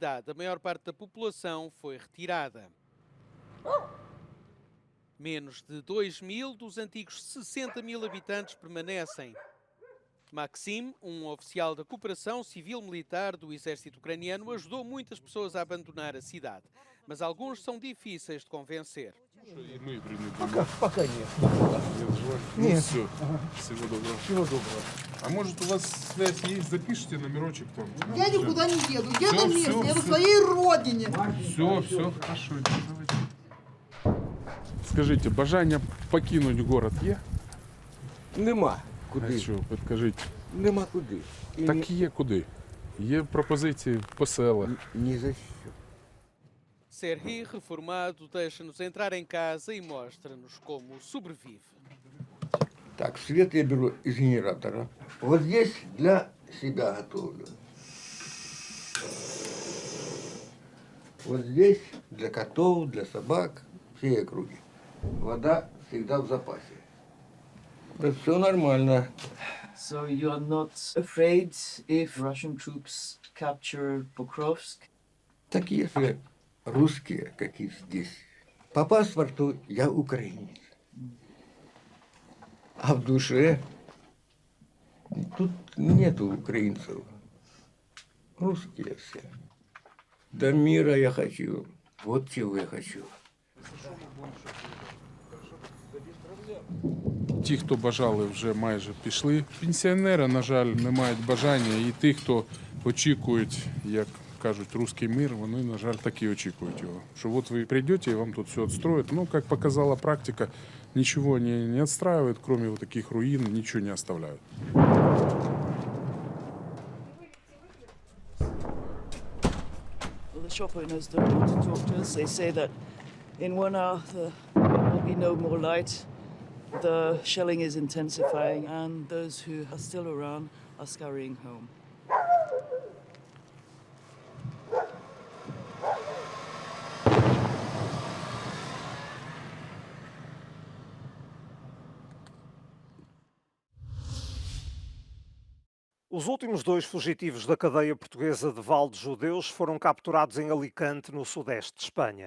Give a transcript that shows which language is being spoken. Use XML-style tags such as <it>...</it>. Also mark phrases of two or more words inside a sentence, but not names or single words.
<pt>A maior parte da população foi retirada. Menos de 2.000 dos antigos 60.000 habitantes permanecem. Maxim, um oficial da cooperação civil-militar do exército ucraniano, ajudou muitas pessoas a abandonar a cidade. Mas alguns são difíceis de convencer.</pt> <ru>Пока нет. Нет. Все. Всего доброго. Всего доброго. А может у вас связь есть? Запишите номерочек там. Я никуда не еду. Еду в место, еду в своей родине. Все, хорошо. Давайте. Скажите,</ru> <uk>бажання</uk> <ru>покинуть город</ru> <uk>є? Нема. Куди? А що, підкажіть. Нема куди. Так є куди. Є пропозиції по селах. Ні за що.</uk> <pt>Serhiy, reformado, deixa-nos entrar em casa e mostra-nos como sobrevive.</pt> <ru>Так, свет я беру из генератора. Вот здесь для себя готовлю. Вот здесь для котов, для собак, всей округи. Вода всегда в запасе. Все нормально.</ru> <en>So you are not afraid if Russian troops capture Pokrovsk?</en> <ru>Такие же русские, как и здесь. По паспорту я украинец. А в душе тут нету украинцев. Русские все. До мира я хочу. Вот чего я хочу.</ru> <uk>Ті, хто бажали, вже майже пішли. Пенсіонери, на жаль, не мають бажання. І ті, хто очікують, як кажуть,</uk> <ru>русский мир,</ru> <uk>вони, на жаль, так і очікують його. Що от ви прийдете, і вам тут все відстроять. Ну, як показала практика, нічого не відстраюють,</uk> <ru>кроме вот таких</ru> <uk>руїн, нічого не оставляють.</uk> <en>Well, the shop owners don't want to talk to us. They say that in 1 hour there will be no more light. The shelling is intensifying, and those who are still around are scurrying home.</en> <pt>Os últimos 2 fugitivos da cadeia portuguesa de Val de Judeus foram capturados em Alicante, no sudeste de Espanha.</pt>